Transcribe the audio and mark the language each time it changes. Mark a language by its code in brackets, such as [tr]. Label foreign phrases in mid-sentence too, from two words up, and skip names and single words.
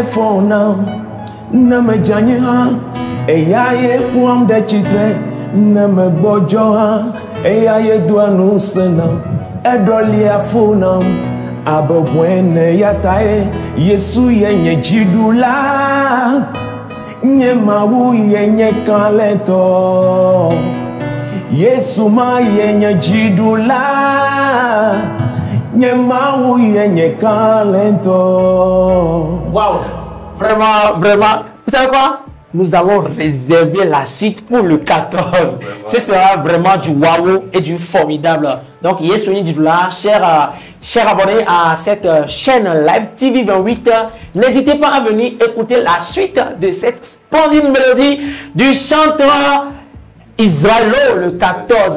[ee] fonam na mejanya eya ye fam de chitre na megbojo eya ye duanu senam edolia funam ababwene yatae Yesu yenye Djidoula nye mawu yenye kalento Yesu ma yenye Djidoula nye mawu yenye kalento. [fr] Waouh. Vraiment, vraiment. Vous savez quoi? Nous allons réserver la suite pour le 14. Ce sera vraiment du waouh et du formidable. Donc, Yesuni Djidoula, chers abonnés à cette chaîne Live TV 28, n'hésitez pas à venir écouter la suite de cette splendide mélodie du chanteur Israelo le 14.